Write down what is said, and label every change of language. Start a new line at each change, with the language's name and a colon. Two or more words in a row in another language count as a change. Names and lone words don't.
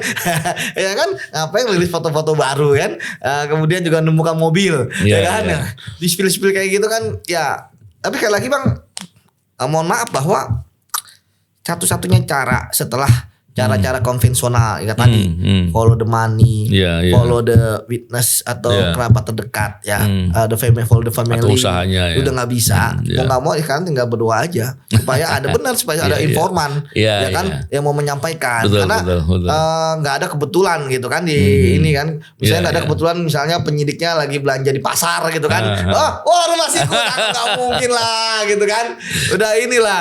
Indonesian: Ya kan? Ngapain merilis foto-foto baru kan? Kemudian juga menemukan mobil. Ya kan? Di spill-spill kayak gitu kan ya. Tapi sekali lagi bang, mohon maaf bahwa satu-satunya cara setelah cara-cara konvensional ya tadi
English: follow the money, follow the witness
Indonesian: atau kerabat terdekat ya,
English: the family, follow the family.
Indonesian: Atau usahanya udah nggak bisa, mau nggak mau kan tinggal berdoa aja supaya ada benar, supaya ada informan ya kan yang mau menyampaikan, karena nggak ada kebetulan gitu kan di ini kan, misalnya nggak ada kebetulan misalnya penyidiknya lagi belanja di pasar gitu kan, rumah siku nggak mungkin lah gitu kan, udah inilah.